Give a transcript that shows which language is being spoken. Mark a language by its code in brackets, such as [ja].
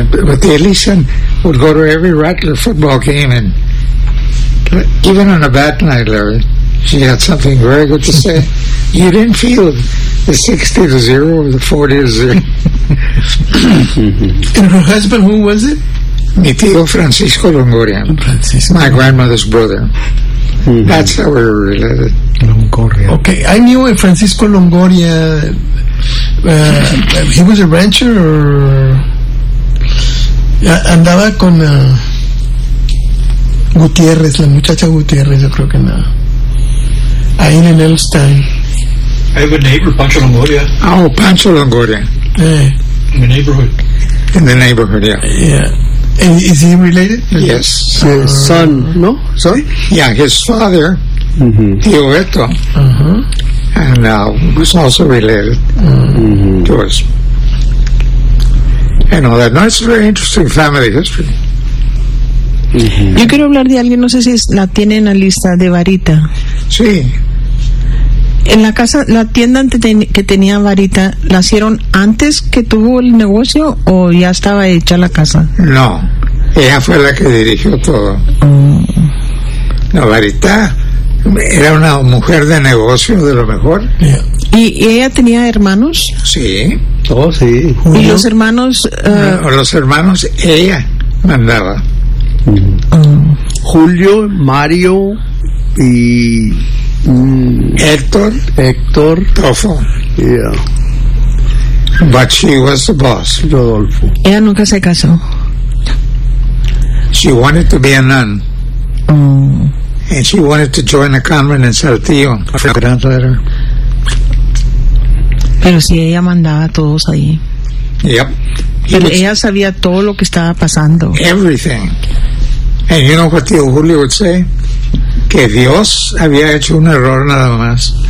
[en] But the Elisa would go to every Rattler football game, and even on a bad night, Larry, she had something very good to say. You didn't feel the 60-0 or the 40-0. And her husband, who was it? [es] Mi tío Francisco Longoria. Francisco. [en] My grandmother's brother. Mm-hmm. That's how we were related. Longoria. Okay, I knew a Francisco Longoria. He was a rancher, or... [es] Andaba con Gutiérrez, la muchacha Gutiérrez, yo creo que nada. Ahí en el Stein. [en] I have a neighbor, Pancho Longoria. Oh, Pancho Longoria. In the neighborhood. In the neighborhood, yeah. Yeah. And is he related? Yes. His son, no? Son? Yeah, his father, mm-hmm. Tio Beto. Uh-huh. And was also related mm-hmm. to us. And all that. No, it's a very interesting family history. Mm-hmm. [es] Yo quiero hablar de alguien, no sé si la tienen en la lista, de Varita. Sí. En la casa, la tienda que tenía Varita, ¿la hicieron antes que tuvo el negocio o ya estaba hecha la casa? No, ella fue la que dirigió todo. No, Varita era una mujer de negocio de lo mejor. [en] Yeah. [es] ¿Y ella tenía hermanos? Sí. Oh, sí. ¿Y los hermanos? Los hermanos ella mandaba. Julio, Mario y Héctor Tofo. [en] Yeah. But she was the boss. Rodolfo. [es] Ella nunca se casó. [en] She wanted to be a nun. And she wanted to join a convent in Saltillo. [es] Pero si ella mandaba a todos ahí. [en] Yep. [es] Pero ella sabía todo lo que estaba pasando. [en] Everything. And you know what Tio Julio would say? [es] Que Dios había hecho un error nada más.